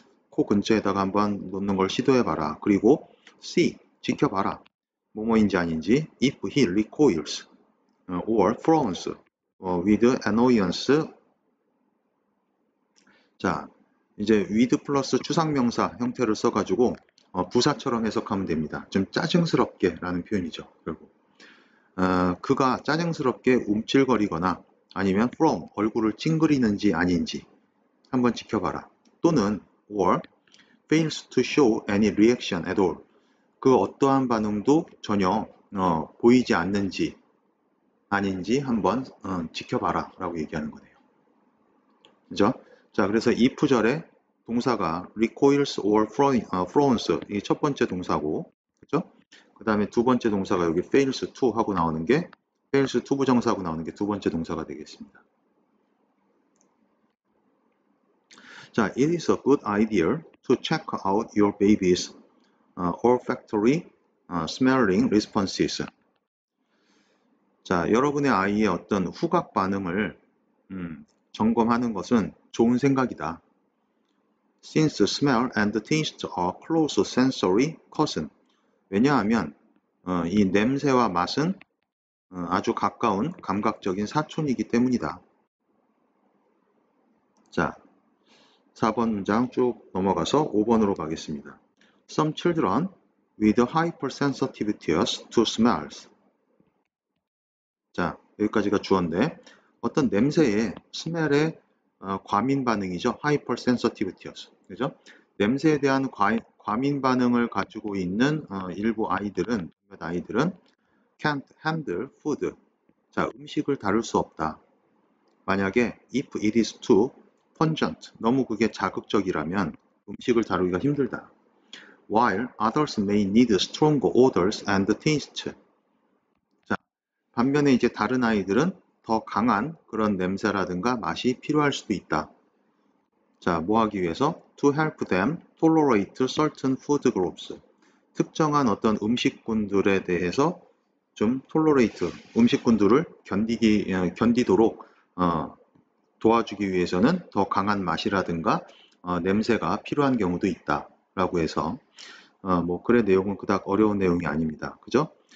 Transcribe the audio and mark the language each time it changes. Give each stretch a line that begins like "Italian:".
Korean: 코 근처에다가 한번 놓는 걸 시도해봐라. 그리고 see 지켜봐라. 뭐뭐인지 아닌지
English: if he recoils or frowns with annoyance.
Korean: 자, 이제 with 플러스 추상명사 형태를 써가지고 부사처럼 해석하면 됩니다. 좀 짜증스럽게 라는 표현이죠. 결국 그가 짜증스럽게 움찔거리거나 아니면 from 얼굴을 찡그리는지 아닌지 한번 지켜봐라. 또는
English: or fails to show any reaction at all.
Korean: 그 어떠한 반응도 전혀 보이지 않는지 아닌지 한번 지켜봐라 라고 얘기하는 거네요. 그죠? 자, 그래서 if절에 동사가 recoils or frowns 이 첫 번째 동사고, 그죠? 그 다음에 두 번째 동사가 여기 fails to 하고 나오는 게 fails to 부정사하고 나오는 게 두 번째 동사가 되겠습니다.
English: 자, it is a good idea to check out your baby's olfactory smelling responses.
Korean: 자, 여러분의 아이의 어떤 후각 반응을 점검하는 것은 좋은 생각이다.
English: Since smell and taste are close sensory cousin.
Korean: 왜냐하면 이 냄새와 맛은 아주 가까운 감각적인 사촌이기 때문이다. 자, 4번 문장 쭉 넘어가서 5번으로 가겠습니다.
English: Some children with hypersensitivities to smells.
Korean: 자, 여기까지가 주어인데 어떤 냄새에 스멜에 과민 반응이죠. hypersensitivities. 그죠? 냄새에 대한 과민 반응을 가지고 있는 일부 아이들은
English: can't handle food.
Korean: 자, 음식을 다룰 수 없다. 만약에
English: if it is too pungent,
Korean: 너무 그게 자극적이라면 음식을 다루기가 힘들다.
English: While others may need stronger odors and taste.
Korean: 자, 반면에 이제 다른 아이들은 더 강한 그런 냄새라든가 맛이 필요할 수도 있다. 자, 뭐 하기 위해서?
English: To help them tolerate certain food groups.
Korean: 특정한 어떤 음식군들에 대해서 좀 tolerate, 음식군들을 견디도록 도와주기 위해서는 더 강한 맛이라든가 냄새가 필요한 경우도 있다. 라고 해서 뭐 글의 내용은 그닥 어려운 내용이 아닙니다. 그죠?